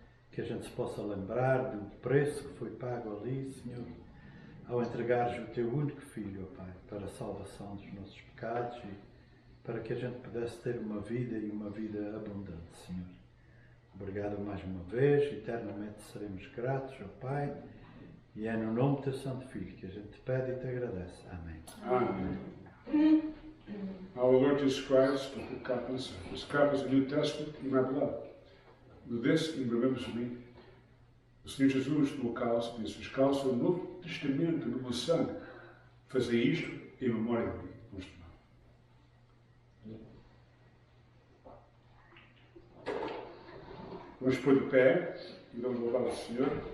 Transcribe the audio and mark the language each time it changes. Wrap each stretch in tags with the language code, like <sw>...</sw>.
<pt>Que a gente se possa lembrar do preço que foi pago ali, Senhor, ao entregares o Teu único Filho, ó Pai, para a salvação dos nossos pecados e para que a gente pudesse ter uma vida e uma vida abundante, Senhor. Obrigado mais uma vez, eternamente seremos gratos ao Pai, e é no nome do Teu Santo Filho que a gente te pede e te agradece. Amém.</pt> <en>Amen. Our Lord Jesus Christ took the cup and said, "This cup is the New Testament in my blood. Do this in remembrance of me."</en> <pt>O Senhor Jesus tomou o cálice e disse: "Este cálice é o Novo Testamento no meu sangue. Fazei isto em memória de mim." Vamos tomar. Vamos pôr de pé e vamos louvar ao Senhor.</pt>